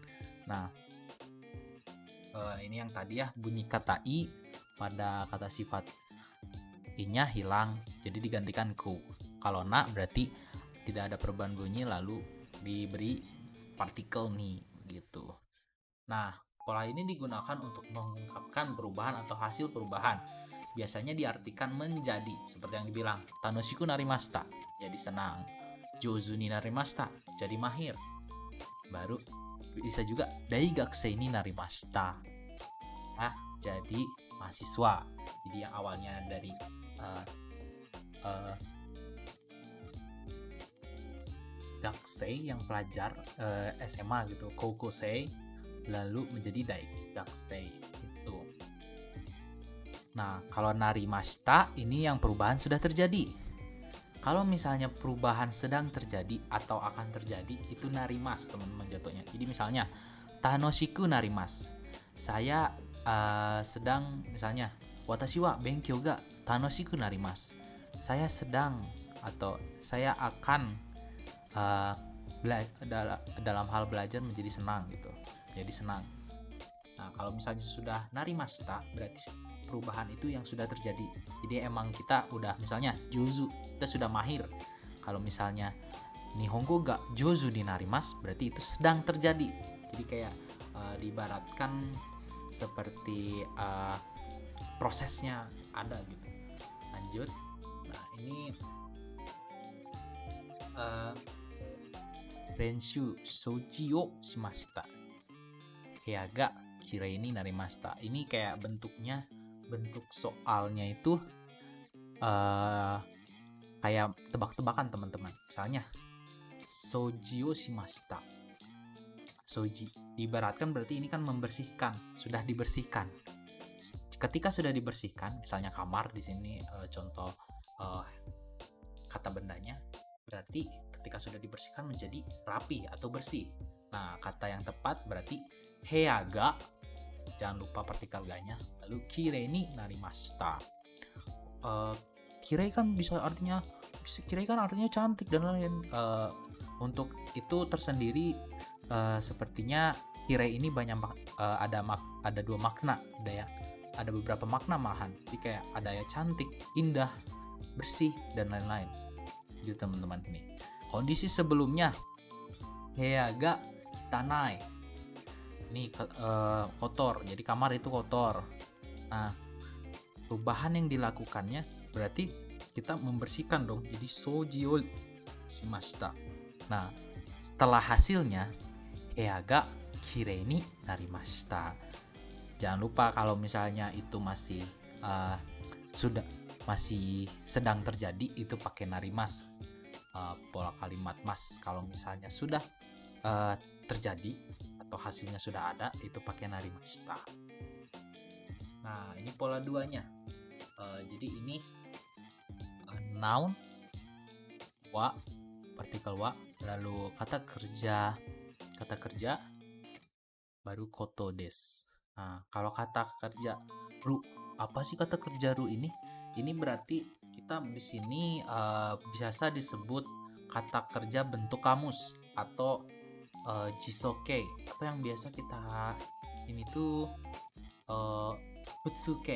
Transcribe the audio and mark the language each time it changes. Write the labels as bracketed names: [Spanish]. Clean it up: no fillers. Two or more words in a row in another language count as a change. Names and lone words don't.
[Indonesian] Nah, ini yang tadi ya, bunyi kata i pada kata sifat i-nya hilang, jadi digantikan ku. Kalau na berarti tidak ada perubahan bunyi, lalu diberi partikel ni gitu. Nah, pola ini digunakan untuk mengungkapkan perubahan atau hasil perubahan. Biasanya diartikan menjadi, seperti yang dibilang [Japanese] 楽しくなりました, [Indonesian] jadi senang. [Japanese] 上手になりました, [Indonesian] jadi mahir. Baru bisa juga [Japanese] 大学生になりました, [Indonesian] jadi mahasiswa. Jadi yang awalnya dari gakusei yang pelajar SMA gitu, koukosei, lalu menjadi daigakusei gitu. Nah, kalau narimashita ini yang perubahan sudah terjadi. Kalau misalnya perubahan sedang terjadi atau akan terjadi, itu narimas, teman-teman, jatuhnya. Jadi misalnya [Japanese] 楽しくなります, [Indonesian] saya sedang, misalnya [Japanese] 私は勉強が楽しくなります, [Indonesian] saya sedang atau saya akan dalam hal belajar menjadi senang gitu, jadi senang. Nah, kalau misalnya sudah narimashita, berarti perubahan itu yang sudah terjadi. Jadi emang kita udah, misalnya jozu, kita sudah mahir. Kalau misalnya [Japanese] 日本語が上手になります, [Indonesian] berarti itu sedang terjadi. Jadi kayak diibaratkan seperti prosesnya ada gitu. Lanjut. Nah, ini [Japanese] 練習 掃除をしました、部屋がきれいになりました. [Indonesian] Ini kayak bentuknya, bentuk soalnya itu kayak tebak-tebakan, teman-teman. Misalnya [Japanese] 掃除をしました, [Indonesian] soji diibaratkan berarti ini kan membersihkan, sudah dibersihkan. Ketika sudah dibersihkan, misalnya kamar di sini contoh kata bendanya, berarti ketika sudah dibersihkan menjadi rapi atau bersih. Nah, kata yang tepat berarti [Japanese] 部屋が, [Indonesian] jangan lupa partikel ga-nya, lalu [Japanese] きれいになりました. [Indonesian] Kirei kan bisa artinya, kirei kan artinya cantik dan lain-lain. Untuk itu tersendiri sepertinya kirei ini banyak ada dua makna, ada beberapa makna malahan. Jadi kayak ada ya cantik, indah, bersih dan lain-lain. Gitu, teman-teman. Nih kondisi sebelumnya, [Japanese] 部屋が汚い, [Indonesian] ini kotor, jadi kamar itu kotor. Nah, perubahan yang dilakukannya berarti kita membersihkan dong, jadi [Japanese] 掃除をしました. [Indonesian] Nah, setelah hasilnya [Japanese] 部屋がきれいになりました. [Indonesian] Jangan lupa kalau misalnya itu masih masih sedang terjadi, itu pakai narimas, pola kalimat mas. Kalau misalnya sudah terjadi atau hasilnya sudah ada, itu pakai narimashita. Nah, ini pola duanya. Jadi ini noun wa, partikel wa, lalu kata kerja baru [Japanese] ことです. [Indonesian] Nah, kalau kata kerja ru, apa sih kata kerja ru ini? Ini berarti kita di sini biasa disebut kata kerja bentuk kamus atau jisoke, atau yang biasa kita ini tuh futsuke.